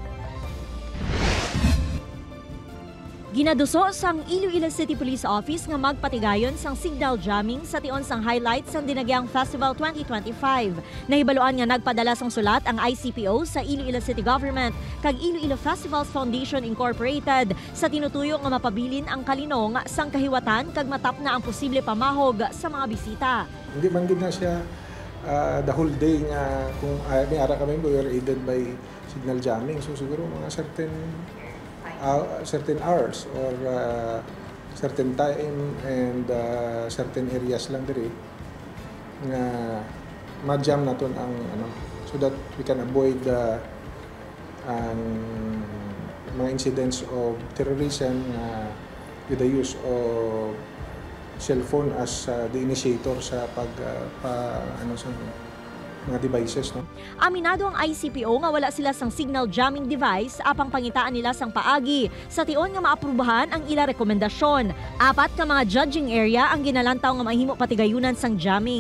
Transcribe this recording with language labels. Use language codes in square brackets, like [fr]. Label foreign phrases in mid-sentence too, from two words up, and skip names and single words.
[hil] Ginaduso sang Iloilo City Police Office nga magpatigayon sang [en] signal jamming [hil] sa tion sang highlights sang Dinagyang Festival 2025. Nahibaluan nga nagpadala sang sulat ang ICPO sa Iloilo City Government kag Iloilo Festivals Foundation Incorporated sa tinutuyo nga mapabilin ang kalinong sang kahiwatan kag matap na ang posible pamahog sa mga bisita. Hindi man gid na siya [en] the whole day [hil] nga kung may ara kami [en] we were aided by signal jamming, so [hil] siguro mga [en] certain hours or certain time and certain areas [hil] lang diri nga ma-jam naton ang [en] so that we can avoid mga incidents of terrorism with the use of cellphone as the initiator [hil] sa sa mga devices. [en] No? [hil] Aminado ang ICPO nga wala sila sang [en] signal jamming device [hil] apang pangitaan nila sang paagi sa tion nga maaprubahan ang ila rekomendasyon. 4 ka mga judging area ang ginalantaw nga mahimo patigayunan sang jamming.